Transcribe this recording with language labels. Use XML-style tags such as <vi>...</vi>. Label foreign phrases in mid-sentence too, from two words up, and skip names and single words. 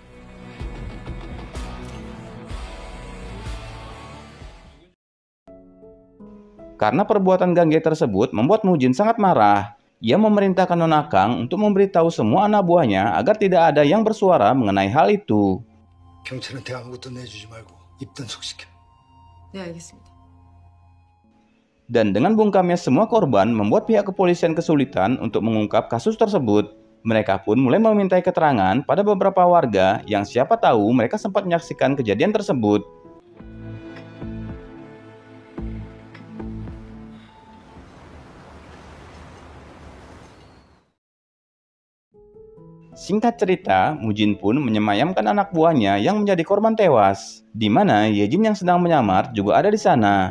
<id>Karena perbuatan Gang Jae tersebut membuat Mujin sangat marah. Ia memerintahkan Nona Kang untuk memberitahu semua anak buahnya agar tidak ada yang bersuara mengenai hal itu.</id> <ko>경찰한테 아무것도 내주지 말고 입단속시켜. 네, 알겠습니다.</ko> <id>Dan dengan bungkamnya semua korban membuat pihak kepolisian kesulitan untuk mengungkap kasus tersebut. Mereka pun mulai memintai keterangan pada beberapa warga yang siapa tahu mereka sempat menyaksikan kejadian tersebut. Singkat cerita, Mujin pun menyemayamkan anak buahnya yang menjadi korban tewas, di mana Yejin yang sedang menyamar juga ada di sana.</id>